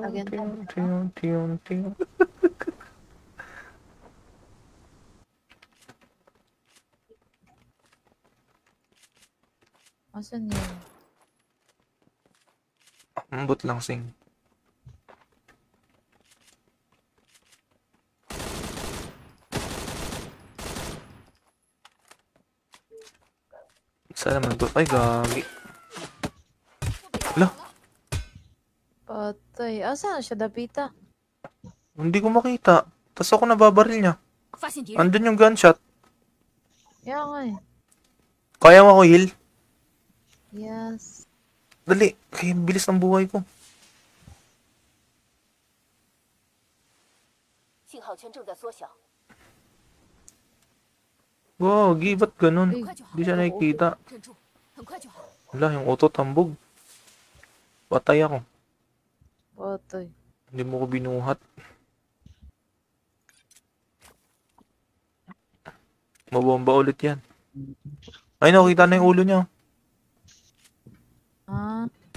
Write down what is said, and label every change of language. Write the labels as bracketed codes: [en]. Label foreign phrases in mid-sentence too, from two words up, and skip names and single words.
[en] Again, ting ting ting ting. [tl] Asan yun? [ceb] Ambot lang sing. [tl] Saan naman to? Ay, gagi. Ala, Patay. Asan siya, Dapita? hindi ko makita. Tas ako nababaril niya. [zh] 发现敌人， [tl] Andun yung gunshot. Kaya nga eh. Kaya mo ako heal? Yes. Dali. Kaya bilis ng buhay ko. [zh] 信号圈正在缩小， [tl] Gagi, ba't ganun? [zh] 很快就好 [tl] Di，siya nakikita. [zh] 忍住，很快就好。 [tl] Wala, yung auto tambog. Patay ako. Patay. Hindi mo ko binuhat. Mabomba ulit yan. Ay, nakita na yung ulo niya. Ah.